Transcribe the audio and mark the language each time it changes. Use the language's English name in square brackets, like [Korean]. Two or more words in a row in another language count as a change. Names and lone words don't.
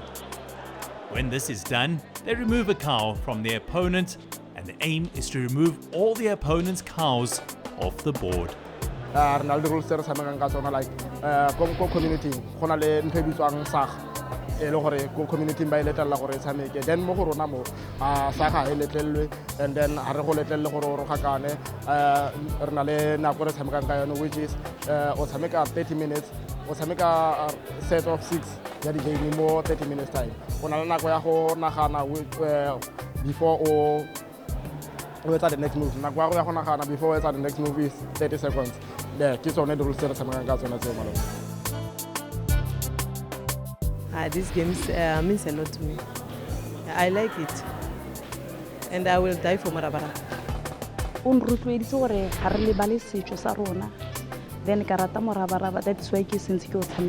[English] When this is done, they remove a cow from their opponent, and the aim is to remove all the opponent's cows off the board. Community, community by letter [Tswana] la gore tshameke then mo go rona mo saka e letlelwe [English] and then [Tswana] a re go letlelle gore ro gakane re na le nako re tshameka ka yone [English] which is [Tswana] o tshameka 30 minutes o tshameka [English] set of [Tswana] 6 ya di game mo 30 [English] minutes time [Tswana] o na le nako ya go nagana before o etsa [English] the next move [Tswana] nako ya go nagana before o etsa [English] the next move [Tswana] is 30 seconds ke tsone di rules tse re tshameka ka tsone tseo malo. [English] These games means a lot to me. I like it, and I will die for MORABARABA. [Tswana] Then karata MORABARABA. That's why since I